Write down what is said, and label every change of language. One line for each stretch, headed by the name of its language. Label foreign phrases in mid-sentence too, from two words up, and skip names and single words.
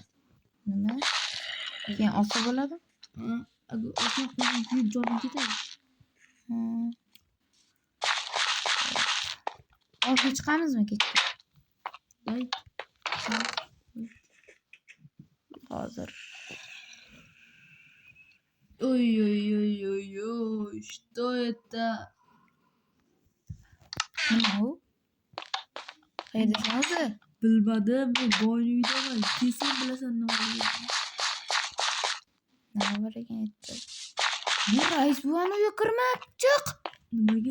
Uzbek: Nima? Keyin olsa bo'ladi? Agar o'sha qo'yib jonim ketadi. Olib chiqamizmi kechga? Hozir.
Russian: Ой-ой-ой-ой-ой, что это?
Uzbek: Nima u? Qayerdasan o'zi? Bilmadim, men boyni uydaman. Kesin bilasan nimaligini. Nima bor ekan aytdi. Bu rais buvani uyiga kirmab chiq. Nimaga?